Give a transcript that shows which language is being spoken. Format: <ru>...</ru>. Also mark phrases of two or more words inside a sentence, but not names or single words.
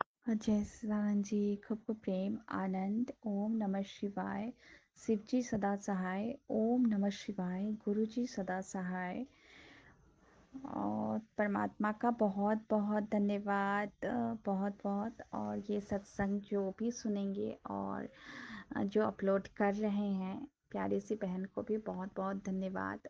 <hi>जय सदानंद जी। खूब खूब प्रेम आनंद। ओम नमः शिवाय। शिव जी सदा सहाय। ओम नमः शिवाय। गुरु जी सदा सहाय। और परमात्मा का बहुत बहुत धन्यवाद, बहुत बहुत। और ये सत्संग जो भी सुनेंगे और जो अपलोड कर रहे हैं, प्यारी सी बहन को भी बहुत बहुत धन्यवाद।</hi>